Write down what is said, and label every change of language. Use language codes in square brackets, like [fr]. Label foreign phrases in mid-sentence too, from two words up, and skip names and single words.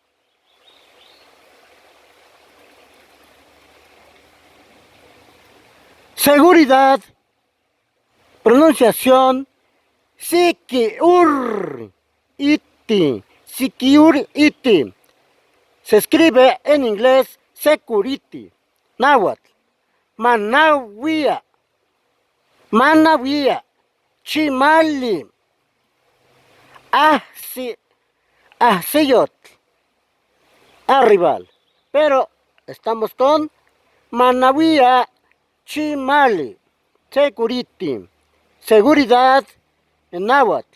[es] Seguridad, pronunciación [en] security, security. [es] Se escribe en inglés security. Náhuatl, [nah] manawia, manawia. Chimali, Asiyot, Arribal. [es] Pero estamos con Manawía, Chimali, Security, seguridad en náhuatl.